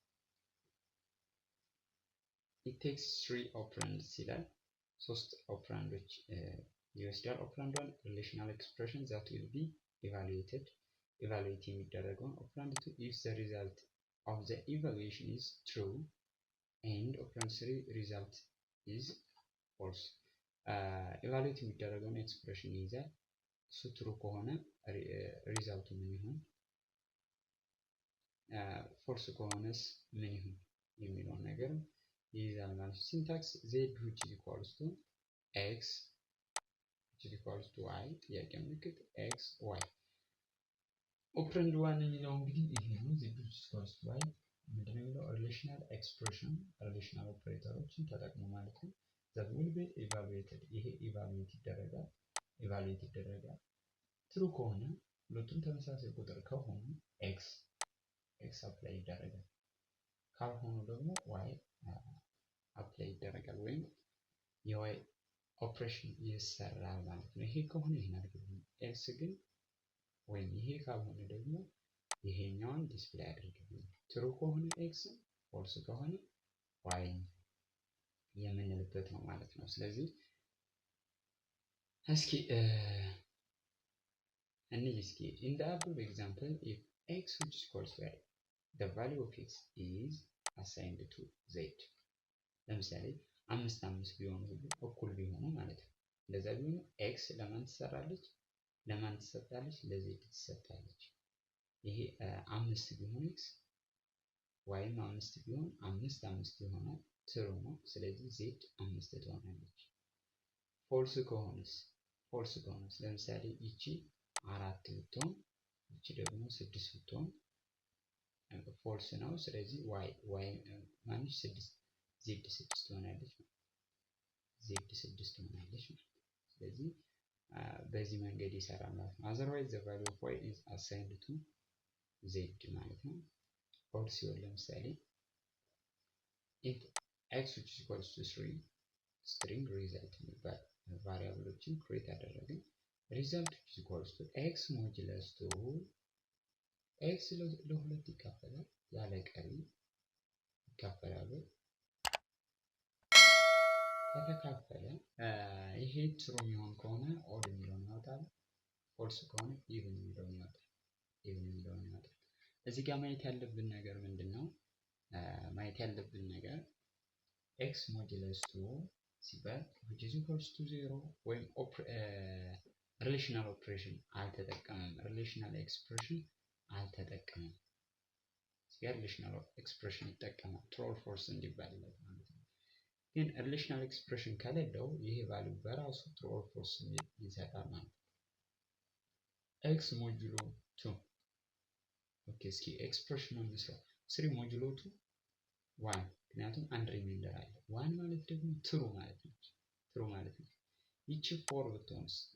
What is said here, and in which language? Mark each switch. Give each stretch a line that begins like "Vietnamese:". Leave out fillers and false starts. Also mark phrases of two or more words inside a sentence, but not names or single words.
English: it takes 3 operands
Amharic: ይላል። 3 ኦፕራንዶች ይወስዳል።
English: operand 1 relational expression that will be evaluated evaluate
Amharic: የሚደረገውን።
English: operand 2 if the result of the evaluation is true and operand 3 result is false።
Amharic: ኢቫሉዌት የሚደረገውን ኤክስፕሬሽን ይይዛል። እሱ ትሩ ከሆነ ሪዛልቱ ምን ይሁን፣ ፎልስ ከሆነስ ምን ይሁን የሚለውን ነገር ይይዛል ማለት ነው።
English: syntax z which is equals to x which is equals to y
Amharic: ጥያቄ ምልክት x y። ኦፕራንድ 1 የሚለው እንግዲህ ይሄ ነው።
English: z which is equals to y
Amharic: ምንድን ነው የሚለው
English: relational expression
Amharic: ሪሌሽናል ኦፕሬተሮችን ተጠቅሞ ማለት ነው።
English: that will be evaluated
Amharic: ይሄ ኢቫሉዌት ይደረጋል ትሩ ከሆነ ሁለቱም ተመሳሳይ ቁጥር ከሆኑ ኤክስ አፕላይ ይደረጋል፣ ካልሆኑ ደግሞ ዋይ አፕላይ ይደረጋል ወይም የዋይ ኦፕሬሽን ይሰራል ማለት ነው። ይሄ ከሆነ ይሄን አድርግልኝ፣ ኤክስ ግን ወይም ይሄ ካልሆነ ደግሞ ይሄኛውን ዲስፕሌይ አድርግልኝ። ትሩ ከሆነ ኤክስ፣ ፎልስ ከሆነ ዋይ የምንልበት ነው ማለት ነው። ስለዚህ እስኪ in the above example, if x which is equals to y, the value of x is assigned to z. ለምሳሌ 5 ቢሆኑ ሁሉ እኩል ቢሆኑ ማለት ነው። እንደዛ ቢሆኑ x ለማን ትሰራለች? ለz ትሰጣለች። ይሄ 5 ቢሆን x yም 5 ቢሆን 5 ይሆናል፣ ትሩ ነው። ስለዚህ z 5 ትሆናለች። ፎልስ ከሆነስ ለምሳሌ ይቺ 4 ብትሆን ይቺ ደግሞ 6 ብትሆን ፎልስ ነው። ስለዚህ y ማንሽ 6 z 6 ትሆናለች። ስለዚህ በዚህ መንገድ ይሰራል ማለት ነው።
English: otherwise the value of y is assigned to z
Amharic: ማለት ነው። ፎልስ ሲሆን ለምሳሌ
English: if x which is equals to 3 string result
Amharic: የሚባል ቫሪያብሎችን ክሬት አደረግን።
English: result which is equals to x modulus 2
Amharic: x ለሁለት ይካፈላል፣ ያለ ቀሪ ይካፈላል። ከተካፈለ ይሄ ትሩ የሚሆን ከሆነ ኦድ የሚለውን ያወጣል፣ ፎልስ ከሆነ ኢቭን የሚለውን ያወጣል። እዚህ ጋር ማየት ያለብን ነገር ምንድነው? x ሞጁለስ 2 ሲባል
English: which is equals to 0
Amharic: ወይም
English: relational operation
Amharic: አልተጠቀመም፣
English: relational expression
Amharic: አልተጠቀመም። እዚህ ጋር
English: relational expression
Amharic: ይጠቀማል
English: true or false
Amharic: እንዲባልለት ማለት ነው። ግን
English: relational expression
Amharic: ከሌለው ይሄ ቫልዩ በራሱ
English: true or false
Amharic: ይሰጣል ማለት ነው።
English: x modulo 2 okay።
Amharic: እስኪ ኤክስፕሬሽኑን እንስራው። 3 ሞጁሎ 2 1 ምክንያቱም አንድ ሪማይንደር አለ። 1 ማለት ደግሞ ትሩ ማለት ነው። ይቺ 4 ብትሆንስ